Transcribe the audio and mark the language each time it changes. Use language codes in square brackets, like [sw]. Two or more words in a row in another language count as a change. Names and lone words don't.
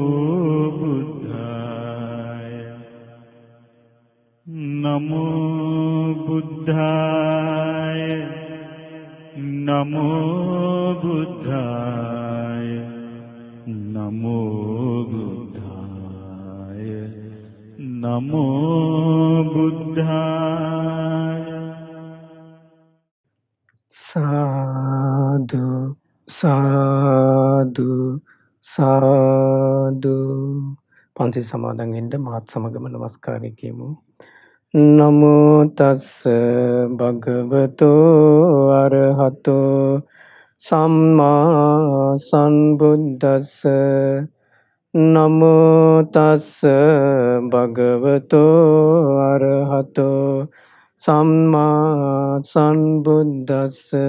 [pi] बुद्धाय नमो बुद्धाय नमो बुद्धाय नमो बुद्धाय नमो बुद्धाय। साधु साधु साधु [si] පන්සිල් සමාදන් වෙන්න මාත් සමගම නමස්කාරය කියමු. [pi] නමෝ තස්ස භගවතෝ අරහතෝ සම්මා සම්බුද්දස්ස. නමෝ තස්ස භගවතෝ අරහතෝ සම්මා සම්බුද්දස්ස.